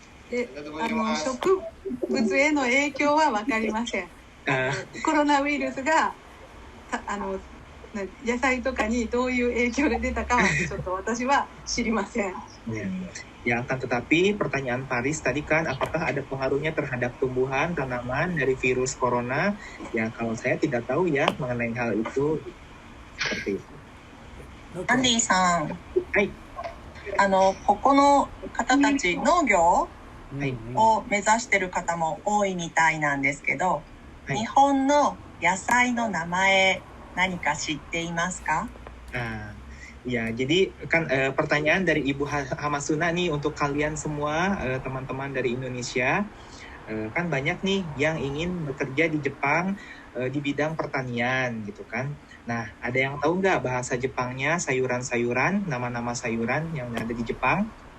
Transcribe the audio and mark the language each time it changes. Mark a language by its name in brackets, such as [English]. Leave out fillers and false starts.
[Japanese] で植物への影響は分かりません。コロナウイルスが野菜とかにどういう影響が出たかはちょっと私は知りません。 [Indonesian] Ya, akan tetapi pertanyaan Paris tadi kan apakah ada pengaruhnya terhadap tumbuhan tanaman dari virus corona? Ya, kalau saya tidak tahu ya mengenai hal itu. Seperti itu. [Japanese] アンディさん、はい。ここの方たち農業を目指してる方も多いみたいなんですけど、日本の野菜の名前何か知っていますか？ [Indonesian] Ya, jadi kan pertanyaan dari Ibu Hamasuna nih untuk kalian semua teman-teman dari Indonesia, kan banyak nih yang ingin bekerja di Jepang di bidang pertanian gitu kan. Nah, ada yang tahu nggak bahasa Jepangnya sayuran-sayuran, nama-nama sayuran yang ada di Jepang?